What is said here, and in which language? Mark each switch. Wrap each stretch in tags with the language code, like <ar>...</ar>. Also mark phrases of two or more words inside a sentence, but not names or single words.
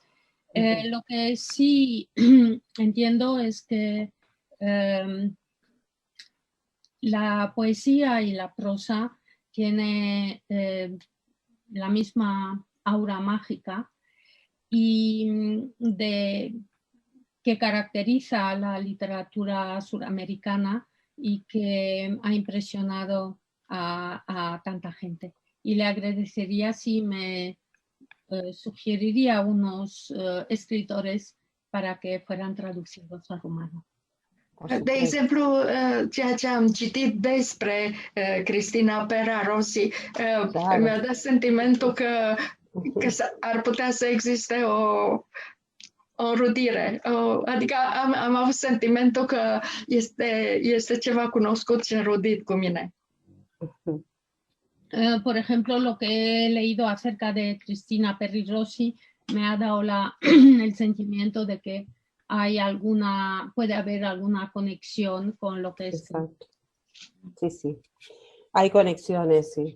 <es>Lo que sí entiendo es que la poesía y la prosa tiene la misma aura mágica y que caracteriza a la literatura suramericana y que ha impresionado a tanta gente. Y le agradecería si me sugeriría unos escritores para que fueran traducidos al rumano.</es> <ro>De exemplu, ceea ce am citit despre Cristina Pera Rossi mi-a dat sentimentul că ar putea să existe o înrudire. Adică am avut sentimentul că este ceva cunoscut și înrudit cu mine.</ro> <es>Por ejemplo, lo que he leído acerca de Cristina Peri Rossi me ha dado el sentimiento de que puede haber alguna conexión con lo que es. Exacto. Sí, sí. Hay conexiones, sí.</es>